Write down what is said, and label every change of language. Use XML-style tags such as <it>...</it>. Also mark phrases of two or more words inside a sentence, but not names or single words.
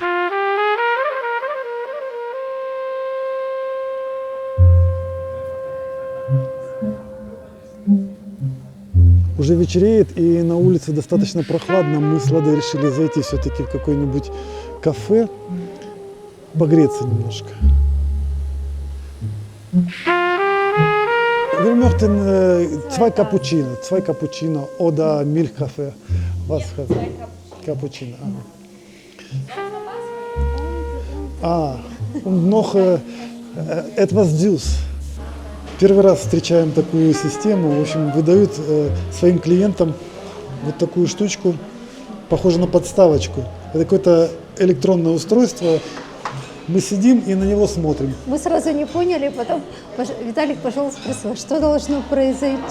<ru>Уже вечереет, и на улице достаточно прохладно. Мы с Ладой решили зайти все-таки в какое-нибудь кафе, погреться немножко.</ru> <de>Wir möchten zwei Cappuccino oder Milchkaffee. Was hat Cappuccino? Und noch etwas süß.</de> <ru>Первый раз встречаем такую систему. В общем, выдают своим клиентам вот такую штучку, похожую на подставочку. Это какое-то электронное устройство. Мы сидим и на него смотрим. Мы сразу не поняли, потом Виталик пошел спросил, что должно произойти.</ru>